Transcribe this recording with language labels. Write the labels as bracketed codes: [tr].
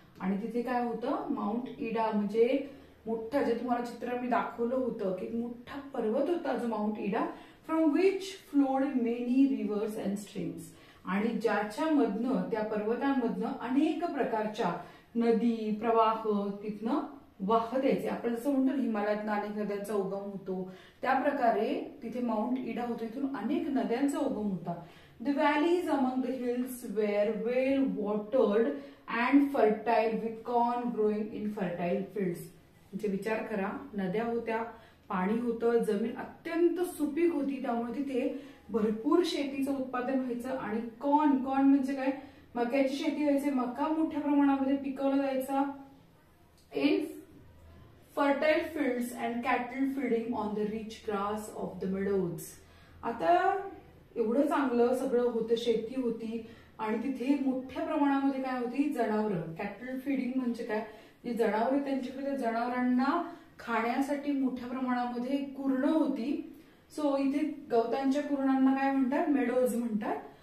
[mr] आणि तिथे काय होतं, माउंट इडा म्हणजे मोठा, जे तुम्हाला चित्र मी दाखवलं होतं की मोठा पर्वत होता जो माउंट इडा, [en] From which flowed many rivers and streams. [mr] आणि ज्याच्यामधनं, त्या पर्वतांमधनं अनेक प्रकारच्या नदी प्रवाह तिथनं वाहत यायचे. आपण जसं म्हणतो हिमालयातनं अनेक नद्यांचा उगम होतो, त्या प्रकारे तिथे माउंट इडा होतो, इथून अनेक नद्यांचा उगम होता. [en] The valleys among the hills were well watered and fertile with corn growing in fertile fields. [mr] म्हणजे विचार करा, नद्या होत्या, पाणी होतं, जमीन अत्यंत सुपीक होती, त्यामुळे तिथे भरपूर शेतीचं उत्पादन व्हायचं. आणि कॉर्न म्हणजे काय, मक्याची शेती व्हायची, मका मोठ्या प्रमाणामध्ये पिकवला जायचा. [en] In fertile fields and cattle feeding on the rich grass of the meadows. [mr] आता एवढं चांगलं सगळं होतं, शेती होती, आणि तिथे मोठ्या प्रमाणामध्ये काय होती, जनावरं. कॅटल फीडिंग म्हणजे काय, जी जनावरं त्यांच्याकडे, त्या जनावरांना खाण्यासाठी मोठ्या प्रमाणामध्ये कुरणं होती. सो इथे गवतांच्या कुरणांना काय म्हणतात, मेडोज म्हणतात.